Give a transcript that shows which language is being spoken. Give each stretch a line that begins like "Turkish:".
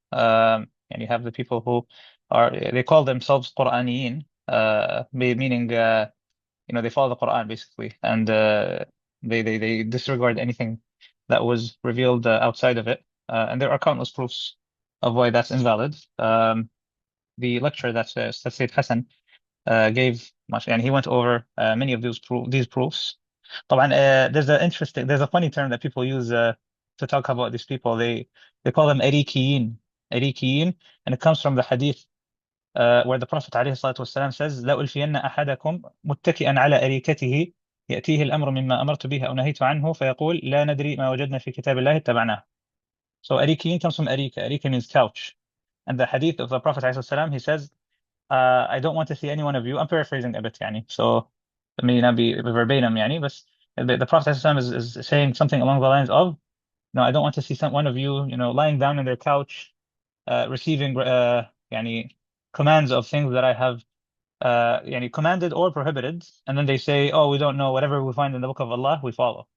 English: And you have the people who they call themselves Qur'aniyin, meaning they follow the Quran basically, and they disregard anything that was revealed outside of it. And there are countless proofs of why that's invalid. The lecture that Sayyid Hassan gave much, and he went over many of these proofs.
Arabic: طبعا
English: there's a funny term that people use to talk about these people. They call them Arikiyin, and it comes from the Hadith where the Prophet
Arabic: عليه الصلاة والسلام
English: says
Arabic: لألفين أحدكم متكئا على أريكته يأتيه الأمر مما أمرت به أو نهيت عنه فيقول لا ندري ما وجدنا في كتاب الله اتبعناه.
English: So Arikiyin comes from Arika. Arika means couch. And the Hadith of the Prophet
Arabic: عليه الصلاة والسلام,
English: he says, I don't want to see any one of you. I'm paraphrasing a bit, so it may not be verbatim, but the Prophet is saying something along the lines of, no, I don't want to see one of you, lying down in their couch, receiving commands of things that I have commanded or prohibited, and then they say, oh, we don't know, whatever we find in the book of Allah, we follow.